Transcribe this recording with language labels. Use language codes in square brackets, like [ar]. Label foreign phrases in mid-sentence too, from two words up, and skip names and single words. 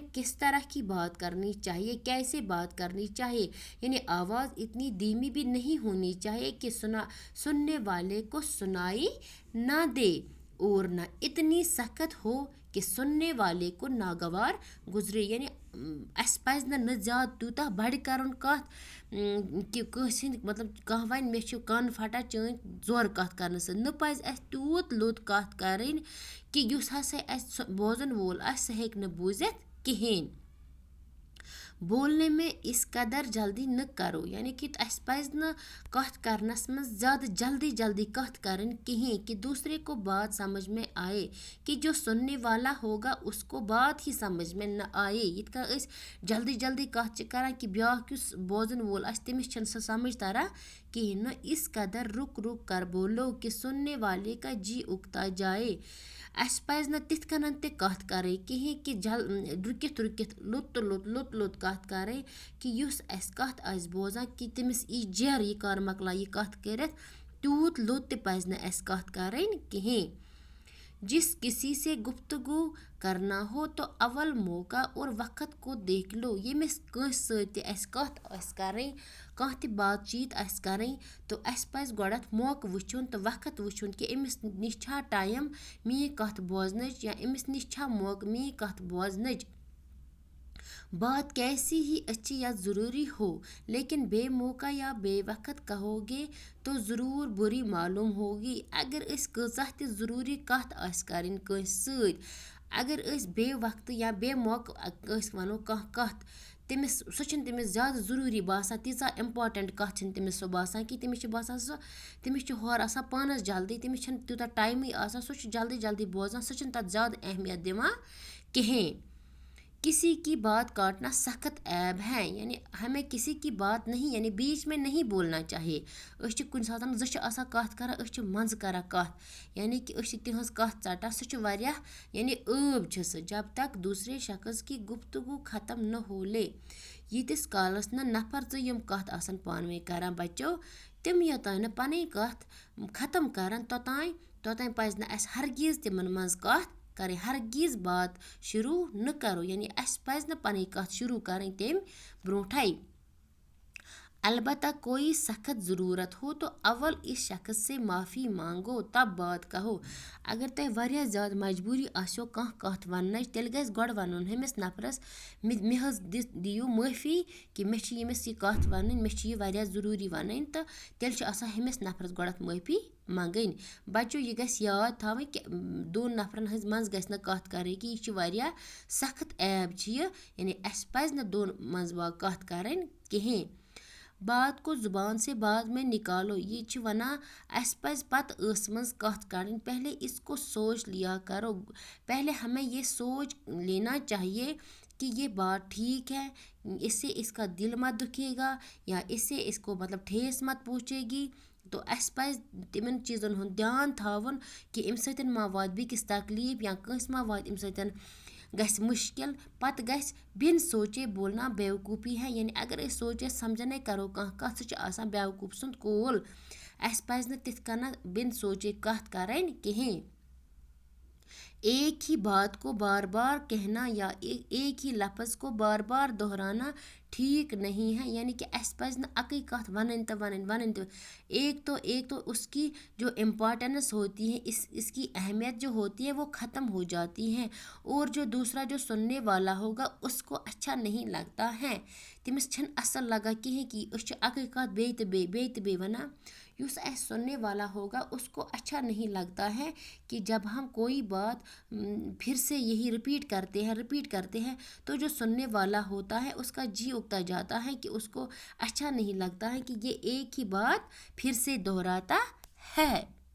[ur] کس طرح کی بات کرنی چاہیے، کیسے بات کرنی چاہیے، یعنی آواز اتنی دھیمی بھی نہیں ہونی چاہیے کہ سننے والے کو سنائی نہ دے اور نہ اتنی سخت ہو کہ سننے والے کو ناگوار گزرے، یعنی [ks] اَسہِ پَزِ نہٕ زیادٕ تیوٗتاہ بَڑِ کَرُن کَتھ کہ کٲنٛسہِ ہِنٛدۍ مطلب کانٛہہ وَنہِ مےٚ چھُ کَن پھٹان چٲنۍ زورٕ کَتھ کَرنہٕ سۭتۍ، نہ پَزِ اَسہِ تیوٗت لوٚت کَتھ کَرٕنۍ کہ یُس ہسا اَسہِ بوزن وول آسہِ سُہ ہیٚکہِ نہٕ بوٗزِتھ کِہیٖنۍ۔ [ur] بولنے میں اس قدر جلدی نہ کرو، یعنی کہ [ks] اَسہِ پَزِ نہٕ کَتھ کَرنَس منٛز زیادٕ جلدی کَتھ کَرٕنۍ کِہیٖنۍ [ur] کہ دوسرے کو بات سمجھ میں آئے، کہ جو سننے والا ہوگا اس کو بات ہی سمجھ میں نہ آئے۔ [ks] یِتھ کٔنۍ أسۍ جلدی کَتھ چھِ کَران کہ بیٛاکھ یُس بوزن وول آسہِ تٔمِس چھَنہٕ سۄ سمجھ تران کِہیٖنۍ۔ [ur] نہ اس قدر رُک کر بولو کہ سننے والے کا جی اُکتا جائے۔ [ks] اَسہِ پَزِ نہٕ تِتھ کٔنۍ تہِ کَتھ کَرٕنۍ کِہیٖنۍ کہ رُکِتھ لوٚت کَتھ کَرٕنۍ کہ یُس اَسہِ کَتھ آسہِ بوزان کہ تٔمِس ای جیرٕ یہِ کر مۄکلاو یہِ کَتھ کٔرِتھ، تیوٗت لوٚت تہِ پَزِ نہٕ اَسہِ کَتھ کَرٕنۍ کِہیٖنۍ۔ [ur] جس کسی سے گفتگو کرنا ہو تو اول موقع اور وقت کو دیکھ لو۔ [ks] ییٚمِس کٲنٛسہِ سۭتۍ تہِ اَسہِ کَتھ آسہِ کَرٕنۍ، کانٛہہ تہِ بات چیت آسہِ کَرٕنۍ تو اَسہِ پَزِ گۄڈٮ۪تھ موقعہٕ وٕچھُن تہٕ وقت وٕچھُن کہ أمِس نِش چھا ٹایم میٛٲنۍ کَتھ بوزنٕچ یا أمِس نِش چھا موقعہٕ میٛٲنۍ کَتھ بوزنٕچ۔ [ur] بات کیسی ہی اچھی یا ضروری ہو لیکن بے موقع یا بے وقت کہو گے تو ضرور بری معلوم ہوگی۔ [ks] اگر أسۍ کۭژاہ تہِ ضروٗری کَتھ آسہِ کَرٕنۍ کٲنٛسہِ سۭتۍ، اگر أسۍ بے وقتہٕ یا بے موقعہٕ أسۍ وَنو کانٛہہ کَتھ سۄ چھِنہٕ تٔمِس زیادٕ ضروٗری باسان، تیٖژاہ اِمپاٹنٛٹ کَتھ چھِنہٕ تٔمِس سۄ باسان کہِ تٔمِس چھِ باسان تٔمِس چھِ ہورٕ آسان پانَس جلدی، تٔمِس چھِنہٕ تیوٗتاہ ٹایمٕے آسان، سُہ چھُ جلدی بوزان، سُہ چھِنہٕ تَتھ زیادٕ اہمیت دِوان کِہیٖنۍ۔ [ur] کسی کی بات کاٹنا سخت عیب ہے، یعنی ہمیں کسی کی بات نہیں یعنی بیچ میں نہیں بولنا چاہیے۔ [ks] أسۍ چھِ کُنہِ ساتہٕ زٕ چھِ آسان کَتھ کَران أسۍ چھِ منٛزٕ کَران کَتھ، یعنی کہ أسۍ چھِ تِہٕنٛز کَتھ ژَٹان، سُہ چھُ واریاہ یعنی عٲب چھِ سُہ۔ [ur] جب تک دوسرے شخص کی گفتگو ختم نہ ہو لے، [ks] ییٖتِس کالَس نہٕ نفر زٕ یِم کَتھ آسان پانہٕ ؤنۍ کَران بَچو، تِم یوٚتانۍ نہٕ پَنٕنۍ کَتھ ختم کَران توٚتانۍ پَزِ نہٕ اَسہِ ہرگیز تِمَن منٛز کَتھ کَرٕنۍ، [ur] ہرگیز بات شروٗع نہ کَرو، [ks] یعنی اَسہِ پَزِ نہٕ پَنٕنۍ کَتھ شروٗع کَرٕنۍ تمہِ برونٛٹھٕے۔ [ur] البتہ کوئی سخت ضرورت ہو تو اول اس شخص سے معافی مانگو تب بات کہو. [ks] اگر تۄہہِ واریاہ زیادٕ مجبوٗری آسیو کانٛہہ کَتھ وَننٕچ تیٚلہِ گژھِ گۄڈٕ وَنُن ہُمِس نفرس مےٚ حظ دِیِو معٲفی کہِ مےٚ چھِ ییٚمِس یہِ کَتھ وَنٕنۍ مےٚ چھِ یہِ واریاہ ضروٗری وَنٕنۍ تہٕ تیٚلہِ چھُ آسان ہُمِس نفرس گۄڈٕنٮ۪تھ معٲفی منٛگٕنۍ. بچو یہِ گژھِ یاد تھاوٕنۍ کہِ دۄن نفرن ہٕنٛز منٛز گژھِ نہٕ کَتھ کَرٕنۍ کہِ یہِ چھِ واریاہ سخت ایپ چھِ یہِ یعنی اَسہِ پَزِ نہٕ دۄن منٛز کَتھ کَرٕنۍ کِہیٖنۍ. [ur] بات کو زبان سے بعد میں نکالو [ks] یہ چھِ وَنان اَسہِ پَزِ پَتہٕ ٲسہٕ منٛز کَتھ کَرٕنۍ [ur] پہلے اس کو سوچ لیا کرو پہلے ہمیں یہ سوچ لینا چاہیے کہ یہ بات ٹھیک ہے اس سے اس کا دل مت دکھے گا یا اس سے اس کو مطلب ٹھیس مت پہنچے گی. [ks] تو اَسہِ پَزِ تِمن چیٖزن ہُنٛد دھیان تھاوُن کہِ اَمہِ سۭتۍ ما واتہِ بیٚکِس تکلیٖف یا کٲنٛسہِ ما واتہِ اَمہِ سۭتۍ گژھِ مُشکِل پَتہٕ گژھِ [ur] بِن سوچے بولنا بیوقوٗفی ہے [ks] یعنی اگر أسۍ سوچے سمجھنے کرو کانٛہہ کَتھ سُہ چھِ آسان بیوقوٗف سُنٛد کول. اَسہِ پَزِ نہٕ تِتھ کٔنۍ بِن سوچے کَتھ کَرٕنۍ کِہیٖنۍ. [ur] ایک ہی بات کو بار بار کہنا یا ایک ہی لفظ کو بار بار دہرانا ٹھیک نہیں ہے یعنی کہ [ks] اَسہِ پَزِ نہٕ اَکٕے کَتھ وَنٕنۍ تہٕ [ur] ایک تو اس کی جو امپارٹینس ہوتی ہے اس کی اہمیت جو ہوتی ہے وہ ختم ہو جاتی ہے اور جو دوسرا جو سننے والا ہوگا اس کو اچھا نہیں لگتا ہے [ks] تٔمِس چھِنہٕ اَصٕل لگان کِہیٖنۍ کہِ أسۍ چھِ اَکٕے کَتھ بیٚیہِ تہٕ بیٚیہِ وَنان. یُس اَسہِ [ur] سننے والا ہوگا اس کو اچھا نہیں لگتا ہے کہ جب ہم کوئی بات پھر سے یہی رپیٹ کرتے ہیں تو جو سننے والا ہوتا ہے اس کا جی اگتا جاتا ہے کہ اس کو اچھا نہیں لگتا ہے کہ یہ ایک ہی بات پھر سے دہراتا ہے.